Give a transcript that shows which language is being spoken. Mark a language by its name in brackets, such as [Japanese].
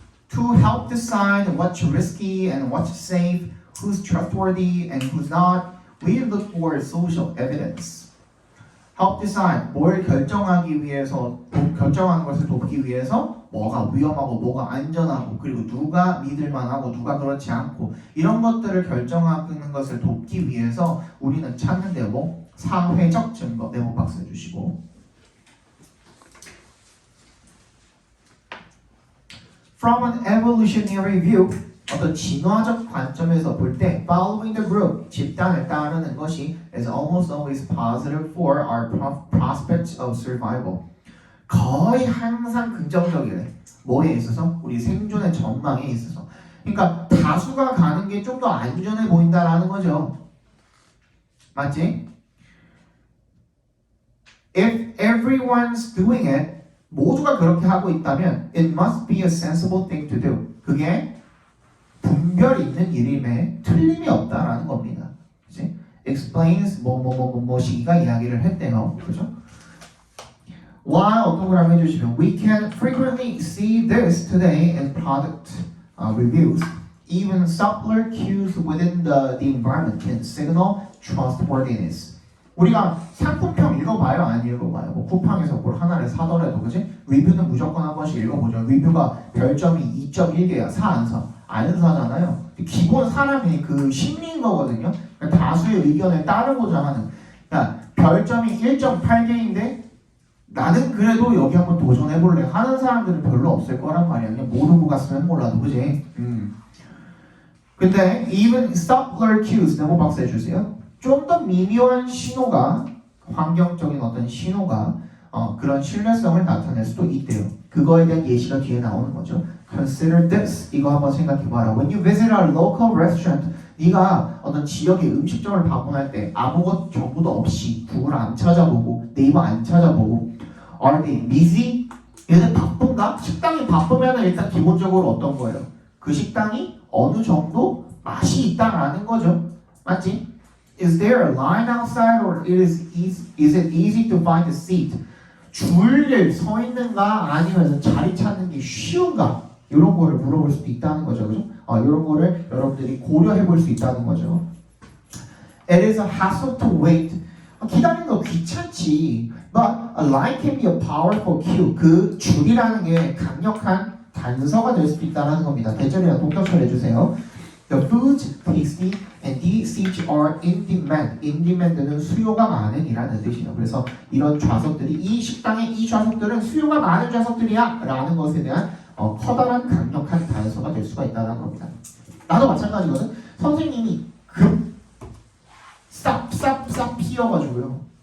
[English] To help decide what's risky and what's safe, who's trustworthy and who's not, we look for social evidence. Help decide, [Korean] 뭘 결정하기 위해서, 결정하는 것을 돕기 위해서 뭐가 위험하고 뭐가 안전하고 그리고 누가 믿을만하고 누가 그렇지 않고 이런 것들을 결정하는 것을 돕기 위해서 우리는 찾는데요. 뭐? 사회적 증거, 네모 박스 해주시고. [English] From an evolutionary view, [Korean] 어떤 진화적 관점에서 볼 때 [English] following the group, [Korean] 집단을 따르는 것이 [English] is almost always positive for our prospects of survival. [Korean] 거의 항상 긍정적이래. 뭐에 있어서? 우리 생존의 전망에 있어서. 그러니까 다수가 가는 게 좀 더 안전해 보인다라는 거죠. 맞지? [English] If everyone's doing it, [Korean] 모두가 그렇게 하고 있다면 [English] it must be a sensible thing to do. [Korean] 그게 분별 있는 일임에 틀림이 없다라는 겁니다. 그치? explains 뭐시기가 이야기를 했대요. 그죠? [English] Why [Korean] 어떤 걸 한번 해주시면 [English] we can frequently see this today in product reviews. Even subtler cues within the environment can signal trustworthiness. [Korean] 우리가 상품평 읽어봐요? 안 읽어봐요? 뭐 쿠팡에서 뭘 하나를 사더라도 그지? 리뷰는 무조건 한 번씩 읽어보죠. 리뷰가 별점이 2.1개야. 사 안 사? 안 사잖아요. 기본 사람이 그 심리인 거거든요. 그러니까 다수의 의견에 따르고자 하는. 그러니까 별점이 1.8개인데 나는 그래도 여기 한번 도전해볼래 하는 사람들은 별로 없을 거란 말이야. 그냥 모르고 갔으면 몰라도 그지? 근데 [English] even subtler cues [Korean] 네모 박스 해주세요. 좀 더 미묘한 신호가 환경적인 어떤 신호가 그런 신뢰성을 나타낼 수도 있대요. 그거에 대한 예시가 뒤에 나오는 거죠. [English] Consider this. [Korean] 이거 한번 생각해봐라. [English] When you visit a local restaurant, [Korean] 네가 어떤 지역의 음식점을 방문할 때 아무것 정보도 없이 구글 안 찾아보고 네이버 안 찾아보고 [English] Are they busy? [Korean] 얘네 바쁜가? 식당이 바쁘면 일단 기본적으로 어떤 거예요? 그 식당이 어느 정도 맛이 있다라는 거죠. 맞지? [English] Is there a line outside or is it easy to find a seat? [Korean] 줄을 서 있는가 아니면 자리 찾는 게 쉬운가? 이런 거를 물어볼 수도 있다는 거죠. 그죠? 이런 거를 여러분들이 고려해 볼 수 있다는 거죠. [English] It is a hassle to wait. [Korean] 기다리는 거 귀찮지. [English] But a line can be a powerful cue. [Korean] 그 줄이라는 게 강력한 단서가 될 수도 있다는 겁니다. 대절이랑 동격처 해주세요. [English] The foods tasty and these seats are in demand. [Korean] In demand는 수요가 많은 이라는 뜻이에요. 그래서 이런 좌석들이 이 식당의 이 좌석들은 수요가 많은 좌석들이야 라는 것에 대한 커다란 강력한 단서가 될 수가 있다는 겁니다. 나도 마찬가지거든. 선생님이 쌉 피어가지고요.